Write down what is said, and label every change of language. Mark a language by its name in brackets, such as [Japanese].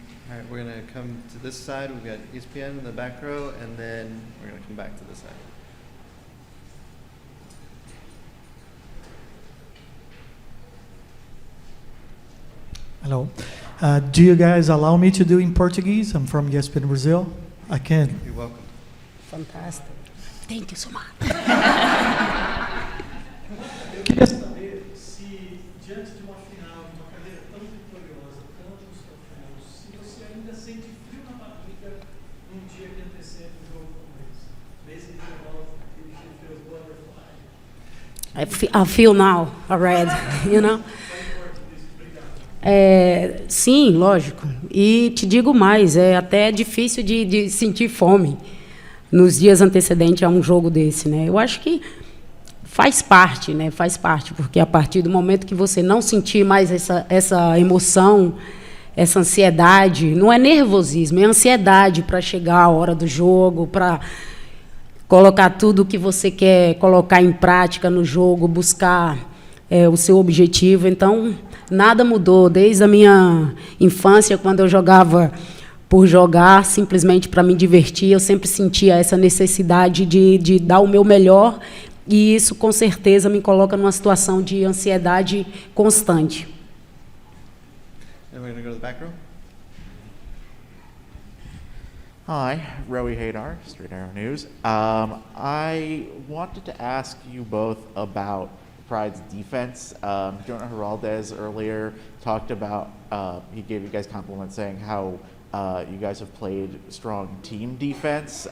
[English] All right, we're going to come to this side. We've got ESPN in the back row, and then we're going to come back to this side. Hello. Do you guys allow me to do in Portuguese? I'm from ESPN Brazil. I can. You're welcome. Fantastic. Thank you so much. [Portuguese] Eu queria saber se, diante de uma final, de uma carreira tão vitoriosa, tantos troféus, se você ainda sente frio na barriga num dia que antecede o jogo como esse. [English] Basically, if you feel butterfly. I feel now already, you know. [Portuguese] Sim, lógico. E te digo mais, é até difícil de sentir fome nos dias antecedentes a um jogo desse, né? Eu acho que faz parte, né? Faz parte, porque a partir do momento que você não sentir mais essa emoção, essa ansiedade, não é nervosismo, é ansiedade para chegar a hora do jogo, para colocar tudo o que você quer colocar em prática no jogo, buscar o seu objetivo. Então, nada mudou desde a minha infância, quando eu jogava por jogar, simplesmente para me divertir. Eu sempre sentia essa necessidade de dar o meu melhor, e isso, com certeza, me coloca numa situação de ansiedade constante. [English] And we're going to go to the back row. Hi, Rowie Hadar, Straight Arrow News. I wanted to ask you both about Pride's defense. Jonah Heraldez earlier talked about, he gave you guys compliments saying how you guys have played strong team defense.